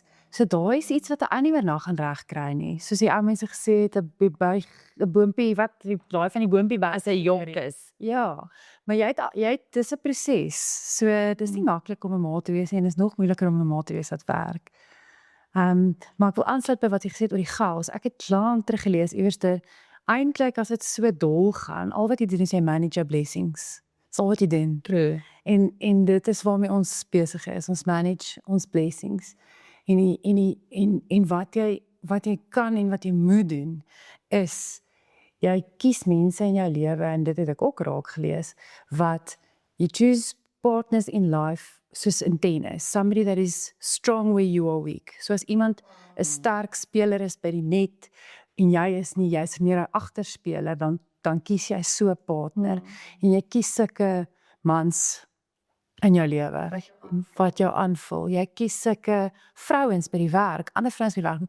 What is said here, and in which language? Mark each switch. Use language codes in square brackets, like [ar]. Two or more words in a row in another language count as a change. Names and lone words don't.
[af] So daai is iets wat 'n ou nie meer na gaan regkry nie. Soos die ou mense gesê het, 'n boompie, daai van die boompie was 'n jonk is. Ja, maar dis 'n proses. So dis nie maklik om 'n ma te wees nie en dis nog moeiliker om 'n ma te wees wat werk. Maar ek wil aansluit by wat jy gesê het oor die chaos. Ek het lank terug gelees, eerste, eintlik as dit so dol gaan, al wat jy doen is jy [en] manage your blessings. [af] Dis al wat jy doen. True. En dit is waarmee ons besig is. Ons manage ons blessings. En wat jy kan en wat jy moet doen is jy kies mense in jou lewe en dit het ek ook raak gelees wat [en] you choose partners in life [af] soos in tennis. [en] Somebody that is strong where you are weak. [af] So as iemand 'n sterk speler is by die net en jy is nie, jy's meer 'n agterspeler, dan kies jy so 'n partner en jy kies sulke mans in jou lewe wat jou aanvul. Jy kies sulke vrouens by die werk, ander vrouens by die werk.